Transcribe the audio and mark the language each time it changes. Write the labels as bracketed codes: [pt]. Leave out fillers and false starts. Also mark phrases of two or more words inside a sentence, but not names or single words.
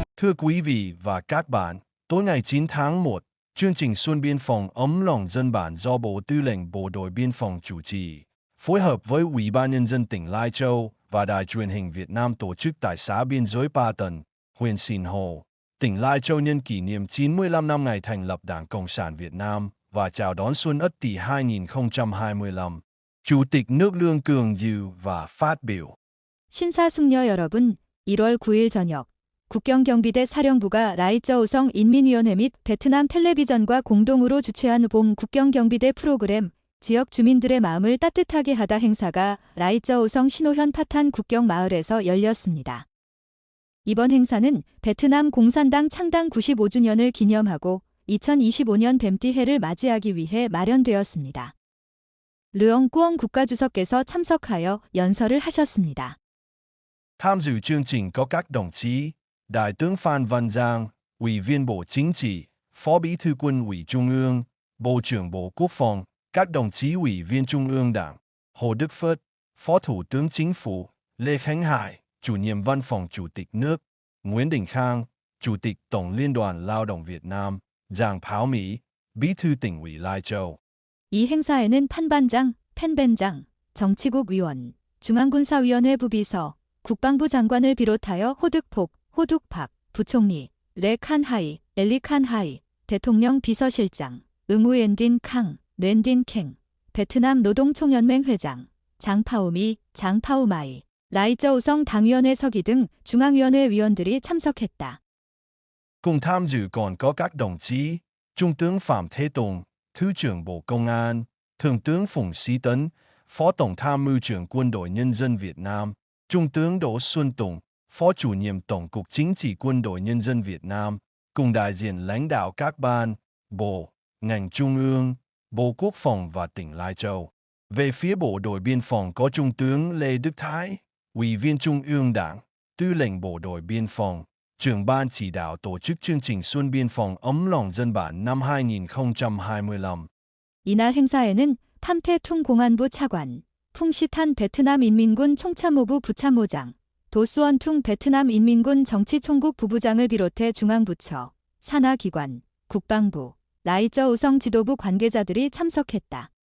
[vi] Thưa quý vị và các bạn, tối ngày 9 tháng 1, chương trình Xuân Biên phòng ấm lòng dân bản do Bộ Tư lệnh Bộ đội Biên phòng chủ trì, phối hợp với Ủy ban Nhân dân tỉnh Lai Châu và Đài truyền hình Việt Nam tổ chức tại xã biên giới Pa Tần, huyện Sìn Hồ, tỉnh Lai Châu nhân kỷ niệm 95 năm ngày thành lập Đảng Cộng sản Việt Nam và chào đón Xuân Ất Tỵ 2025. Chủ tịch nước Lương Cường dự và phát biểu. [ko] 신사숙녀 여러분, 1월 9일 저녁 국경경비대 사령부가 라이쩌우성 인민위원회 및 베트남 텔레비전과 공동으로 주최한 봄 국경경비대 프로그램 지역 주민들의 마음을 따뜻하게 하다 행사가 라이쩌우성 신호현 파탄 국경마을에서 열렸습니다. 이번 행사는 베트남 공산당 창당 95주년을 기념하고 2025년 뱀띠해를 맞이하기 위해 마련되었습니다. 르엉 꾸엉 국가주석께서 참석하여 연설을 하셨습니다. [vi] Tham dự chương trình có các đồng chí Đại tướng Phan Văn Giang, Ủy viên Bộ Chính trị, Phó Bí thư Quân ủy Trung ương, Bộ trưởng Bộ Quốc phòng, các đồng chí Ủy viên Trung ương Đảng, Hồ Đức Phất, Phó Thủ tướng Chính phủ, Lê Khánh Hải, Chủ nhiệm Văn phòng Chủ tịch nước, Nguyễn Đình Khang, Chủ tịch Tổng Liên đoàn Lao động Việt Nam, Giang Pháo Mỹ, Bí thư tỉnh ủy Lai Châu. [ko] 이 행사에는 판반장, 펜벤장, 정치국 위원, 중앙군사위원회 부비서, 국방부 장관을 비롯하여 호득폭, 호둑팍, 부총리, 레 칸하이, 엘리 칸하이, 대통령 비서실장, 응우엔딘 캉, 렌딘 캥, 베트남 노동총연맹 회장, 장파우미, 장파우마이, 라이쩌우성 당위원회 서기 등 중앙위원회 위원들이 참석했다. [vi] Cùng tham dự còn có các đồng chí Trung tướng Phạm Thế Tùng, Thứ trưởng Bộ Công an, Thượng tướng Phùng Sĩ Tấn, Phó Tổng tham mưu trưởng Quân đội Nhân dân Việt Nam, Trung tướng Đỗ Xuân Tùng, Phó chủ nhiệm Tổng cục Chính trị Quân đội Nhân dân Việt Nam, cùng đại diện lãnh đạo các ban, bộ, ngành trung ương, Bộ Quốc phòng và tỉnh Lai Châu. Về phía Bộ đội Biên phòng có Trung tướng Lê Đức Thái, Ủy viên Trung ương Đảng, Tư lệnh Bộ đội Biên phòng, trưởng ban chỉ đạo tổ chức chương trình Xuân Biên phòng ấm lòng dân bản năm 2025. [ko] 이날 행사에는 팜태퉁 공안부 차관, 풍시탄 베트남 인민군 총참모부 부참모장, 도수원퉁 베트남 인민군 정치총국 부부장을 비롯해 중앙부처, 산하기관, 국방부, 라이쩌우성 지도부 관계자들이 참석했다.